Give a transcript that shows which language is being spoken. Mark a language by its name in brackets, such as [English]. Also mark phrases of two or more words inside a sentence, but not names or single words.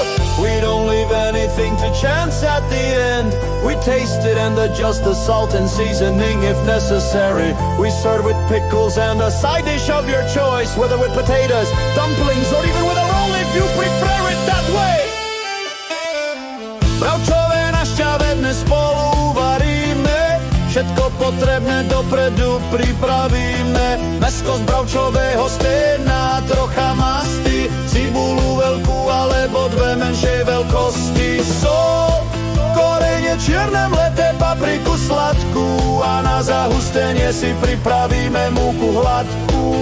[English] We don't leave anything to chance at the end. We taste it and adjust the salt and seasoning if necessary. We serve with pickles and a side dish of your choice, whether with potatoes, dumplings, or even with a roll if you prefer it that way. [Slovak] Bravčové našťavené spolu uvaríme, všetko potrebné dopredu pripravíme. Mäsko z bravčového stena, trocha masty, cibulu veľkú alebo 2 menšej veľkosti, sol, korene čierne mleté, papriku sladkú a na zahustenie si pripravíme múku hladkú.